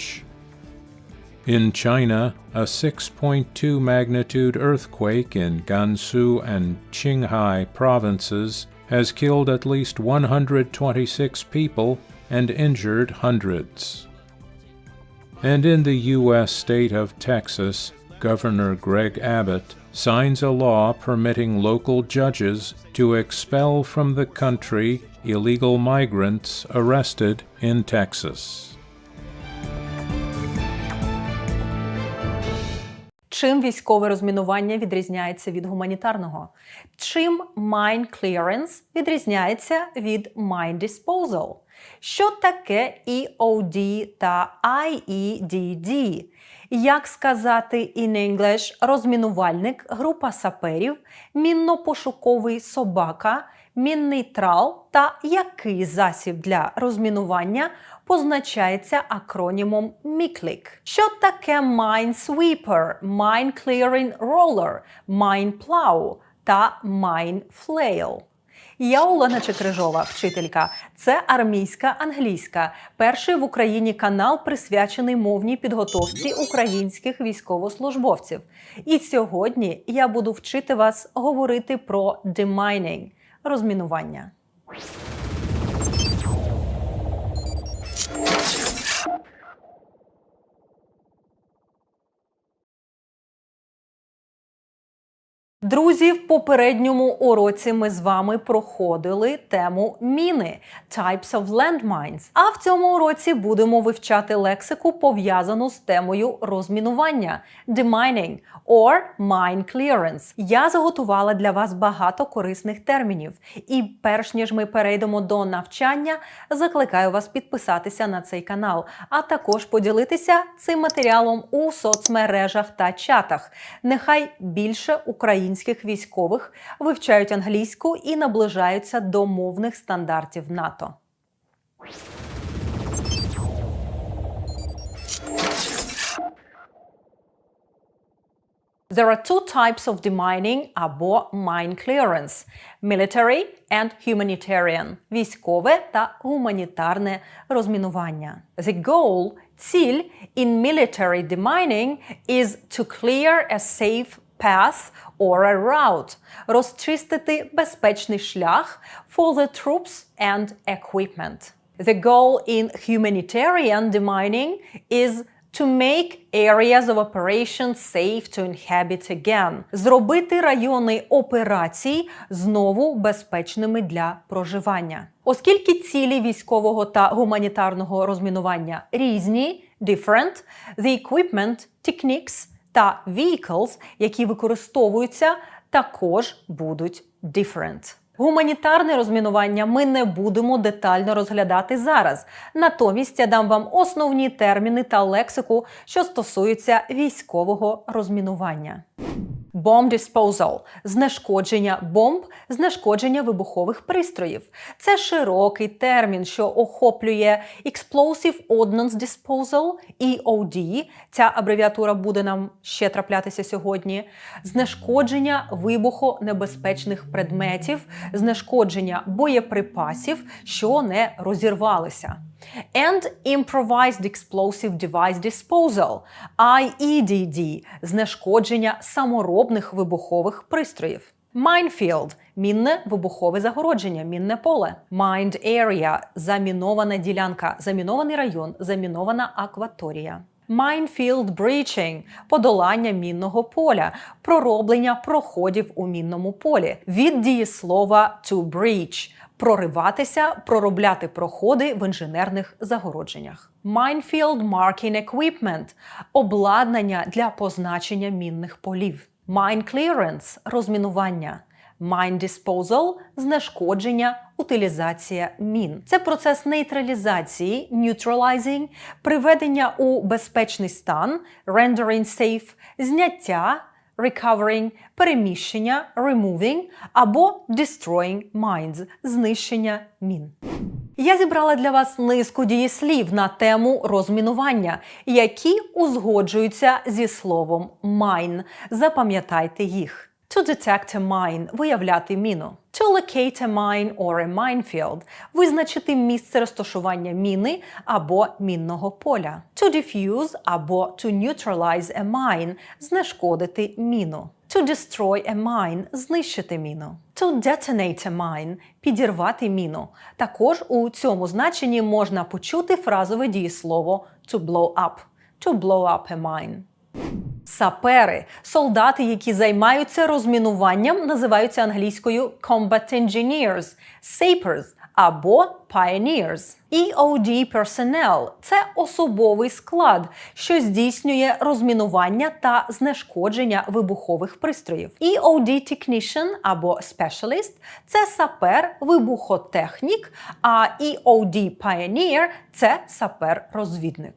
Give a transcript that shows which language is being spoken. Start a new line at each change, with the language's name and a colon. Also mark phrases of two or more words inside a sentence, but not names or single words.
English: In China, a 6.2 magnitude earthquake in Gansu and Qinghai provinces has killed at least 126 people and injured hundreds. And in the U.S. state of Texas, Governor Greg Abbott signs a law permitting local judges to expel from the country illegal migrants arrested in Texas.
Ukrainian: Чим військове розмінування відрізняється від гуманітарного? Чим
English: mine clearance
Ukrainian: відрізняється від
English: mine disposal?
Ukrainian: Що таке EOD та IEDD? Як сказати
English: in English
Ukrainian: розмінувальник, група саперів, мінно-пошуковий собака, мінний трал та який засіб для розмінування позначається акронімом MICLIC. Що таке minesweeper,
English: mine clearing roller, mine plow
Ukrainian: та
English: mine flail?
Ukrainian: Я Олена Чекрижова, вчителька. Це армійська англійська. Перший в Україні канал, присвячений мовній підготовці українських військовослужбовців. І сьогодні я буду вчити вас говорити про demining – розмінування. Друзі, в попередньому уроці ми з вами проходили тему міни –
English: types of landmines.
Ukrainian: А в цьому уроці будемо вивчати лексику, пов'язану з темою розмінування –
English: demining or mine clearance.
Ukrainian: Я заготувала для вас багато корисних термінів. І перш ніж ми перейдемо до навчання, закликаю вас підписатися на цей канал, а також поділитися цим матеріалом у соцмережах та чатах. Нехай більше українських військових вивчають англійську і наближаються до мовних стандартів НАТО.
English: There are two types of demining або mine clearance – military and humanitarian –
Ukrainian: військове та гуманітарне розмінування.
English: The goal – ціль in military demining is to clear a safe path or a route –
Ukrainian: розчистити безпечний шлях
English: for the troops and equipment. The goal in humanitarian demining is to make areas of operation safe to inhabit again.
Ukrainian: Зробити райони операцій знову безпечними для проживання. Оскільки цілі військового та гуманітарного розмінування різні,
English: different, the equipment, techniques та vehicles,
Ukrainian: які використовуються, також будуть different. Гуманітарне розмінування ми не будемо детально розглядати зараз. Натомість я дам вам основні терміни та лексику, що стосуються військового розмінування.
English: Bomb disposal –
Ukrainian: знешкодження бомб, знешкодження вибухових пристроїв. Це широкий термін, що охоплює
English: Explosive Ordnance Disposal,
Ukrainian: EOD, ця абревіатура буде нам ще траплятися сьогодні, знешкодження вибухонебезпечних предметів, знешкодження боєприпасів, що не розірвалися.
English: And Improvised Explosive Device Disposal, IEDD –
Ukrainian: знешкодження саморобних вибухових пристроїв. Minefield – мінне вибухове загородження, мінне поле.
English: Mined Area –
Ukrainian: замінована ділянка, замінований район, замінована акваторія.
English: Minefield breaching –
Ukrainian: подолання мінного поля, пророблення проходів у мінному полі. Від дієслова
English: to breach –
Ukrainian: прориватися, проробляти проходи в інженерних загородженнях.
English: Minefield marking equipment –
Ukrainian: обладнання для позначення мінних полів.
English: Mine clearance – розмінування. Mine disposal –
Ukrainian: знешкодження, утилізація мін. Це процес нейтралізації, neutralizing, приведення у безпечний стан,
English: rendering safe, зняття, recovering, переміщення, removing або destroying mines,
Ukrainian: знищення мін. Я зібрала для вас низку дієслів на тему розмінування, які узгоджуються зі словом mine. Запам'ятайте їх.
English: To detect a mine –
Ukrainian: виявляти міну.
English: To locate a mine or a minefield –
Ukrainian: визначити місце розташування міни або мінного поля.
English: To defuse або to neutralize a mine –
Ukrainian: знешкодити міну.
English: To destroy a mine –
Ukrainian: знищити міну.
English: To detonate a mine –
Ukrainian: підірвати міну. Також у цьому значенні можна почути фразове дієслово
English: to blow up. To blow up a mine.
Ukrainian: Сапери – солдати, які займаються розмінуванням, називаються англійською
English: combat engineers, sappers
Ukrainian: або pioneers.
English: EOD personnel –
Ukrainian: це особовий склад, що здійснює розмінування та знешкодження вибухових пристроїв.
English: EOD technician або specialist –
Ukrainian: це сапер-вибухотехнік, а
English: EOD pioneer –
Ukrainian: це сапер-розвідник.